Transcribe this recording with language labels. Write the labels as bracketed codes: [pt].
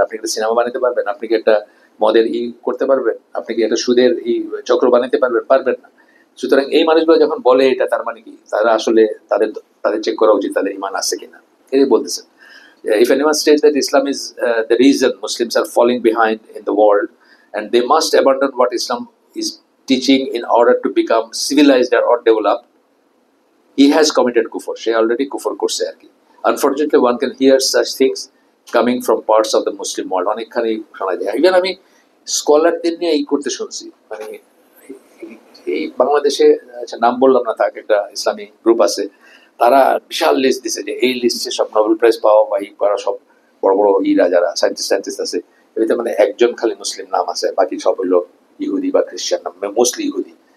[bn] আপনি একটা সিনেমা বানাতে পারবেন? আপনি কি একটা মদের করতে পারবেন? আপনি কি একটা সুদের চক্র বানাতে পারবেন? পারবেন না। সুতরাং এই মানুষগুলো যখন বলে এটা, তার মানে কি তারা আসলে তাদের তাদের চেক করা উচিত তাদের ইমান আছে কিনা। এই বলতেছেন [en] if anyone states that Islam is the reason Muslims are falling behind in the world and they must abandon what Islam is teaching in order to become civilized or developed, he has committed kufr. She already kufr [bn] korse ar ki. [en] Unfortunately, one can hear such things coming from parts of the Muslim world. [bn] অনেকখানি শোনা যায়। Even আমি স্কলারদের নিয়ে এই করতে শুনছি, মানে এই বাংলাদেশে নাম বললাম না, তাকে একটা ইসলামী গ্রুপ আছে, তারা বিশাল লিস্ট দিছে যে এই লিস্টে সব নোবেল প্রাইজ পাওয়া বা করা সব বড় বড় যারা সায়েন্টিস্ট আছে, এতে মানে একজন খালি মুসলিম নাম আছে, বাকি সব হইলো ইহুদি বা খ্রিস্টান নাম, মোস্টলি ইহুদি।